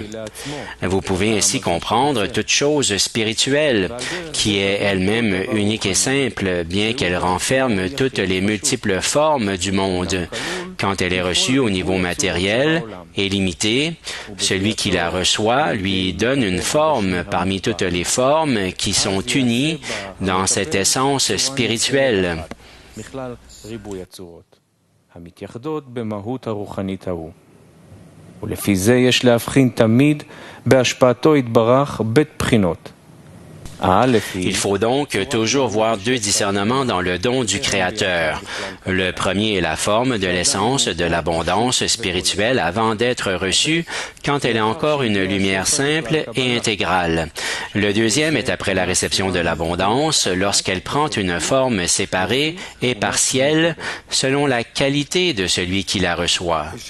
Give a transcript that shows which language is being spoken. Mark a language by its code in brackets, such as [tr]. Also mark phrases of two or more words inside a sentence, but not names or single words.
[fr] Vous pouvez ainsi comprendre toute chose spirituelle, qui est elle-même unique et simple, bien qu'elle renferme toutes les multiples formes du monde. Quand elle est reçue au niveau matériel et limitée, celui qui la reçoit lui donne une forme parmi toutes les formes qui sont unies dans cette essence spirituelle. [he] ולפי זה יש להבחין תמיד בהשפעתו יתברך בית בחינות. [fr] Il faut donc toujours voir deux discernements dans le don du Créateur. Le premier est la forme de l'essence de l'abondance spirituelle avant d'être reçue quand elle est encore une lumière simple et intégrale. Le deuxième est après la réception de l'abondance lorsqu'elle prend une forme séparée et partielle selon la qualité de celui qui la reçoit.